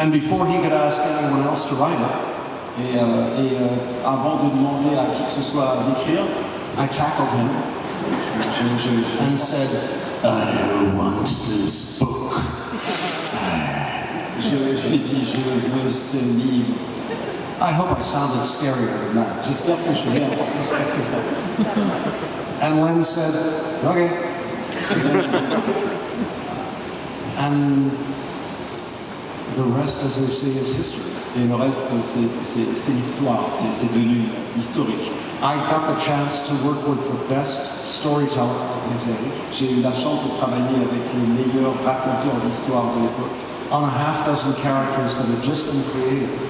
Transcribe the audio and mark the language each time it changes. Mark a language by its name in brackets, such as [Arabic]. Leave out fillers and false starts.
[English] And before he could ask anyone else to write it, [French] Et avant de demander à qui que ce soit d'écrire, [English] I tackled him and said, I want this book. [French] je lui ai dit, je veux ce livre. [English] I hope I sounded scarier than that. [French] J'espère que je faisais encore plus peur que ça. [English] And Len said, okay. And the rest, as they say, is history. [French] Et le reste, c'est l'histoire, c'est devenu historique. [English] I got the chance to work with the best storyteller of his age. [French] J'ai eu la chance de travailler avec les meilleurs raconteurs d'histoire de l'époque. [English] On a half dozen characters that had just been created.